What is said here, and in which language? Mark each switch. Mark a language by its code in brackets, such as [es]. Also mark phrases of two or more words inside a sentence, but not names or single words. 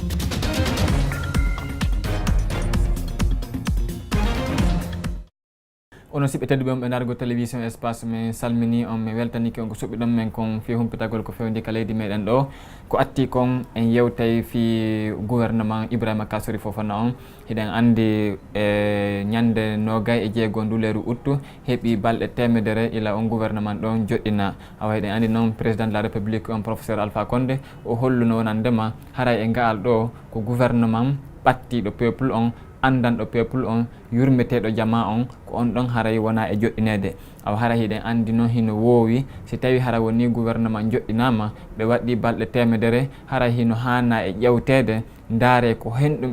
[ff] Ono siɓɓe tedduɓe on ɓe dargo télévision espace mi salmini on mi weltaniki on ko suɓɓiɗon men kon fi humpitagol ko fewndi ka leydi meɗen ɗo ko atti kon en yewtay fi gouvernement Ibrahima Kassory Fofana on hiɗen andi ñande 26 nduleru août heeɓi balɗe temedere ila on gouvernement ɗon joɗɗina awa hiɗen andi noon [fr] président de la république [ff] on professeur Alpha Condé o holluno wonandema haray e ngaal ɗo ko gouvernement ɓattiɗo peuple on andanɗo peuple on yurmeteɗo jama on ko on ɗon haray wona e joɗɗinede awa hara hiɗen andi noon hino woowi si tawi hara woni gouvernement joɗɗinama ɓe waɗi balɗe temedere hara hino hanna e ƴewtede ndaare ko henɗum